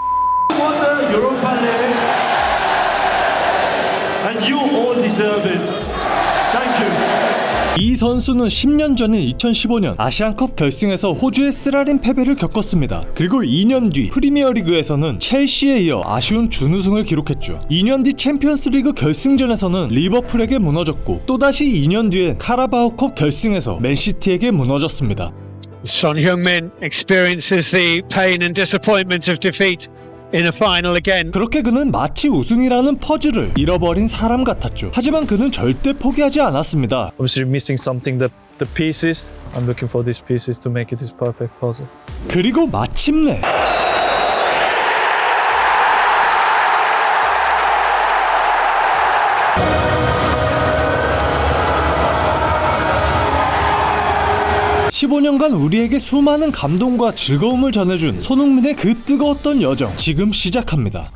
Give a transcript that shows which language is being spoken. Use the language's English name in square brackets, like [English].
[English] We won the Europa League, and you all deserve it. Thank you. [Korean] 이 선수는 10년 전인 2015년 아시안컵 결승에서 호주의 쓰라린 패배를 겪었습니다. 그리고 2년 뒤 프리미어리그에서는 첼시에 이어 아쉬운 준우승을 기록했죠. 2년 뒤 챔피언스리그 결승전에서는 리버풀에게 무너졌고 또다시 2년 뒤엔 카라바오컵 결승에서 맨시티에게 무너졌습니다. [English] Son Heung-min experiences the pain and disappointment of defeat in a final again. [Korean] 그렇게 그는 마치 우승이라는 퍼즐을 잃어버린 사람 같았죠. 하지만 그는 절대 포기하지 않았습니다. [English] Obviously missing something, the pieces. I'm looking for these pieces to make it this perfect puzzle. [Korean] 그리고 마침내 15년간 우리에게 수많은 감동과 즐거움을 전해준 손흥민의 그 뜨거웠던 여정 지금 시작합니다.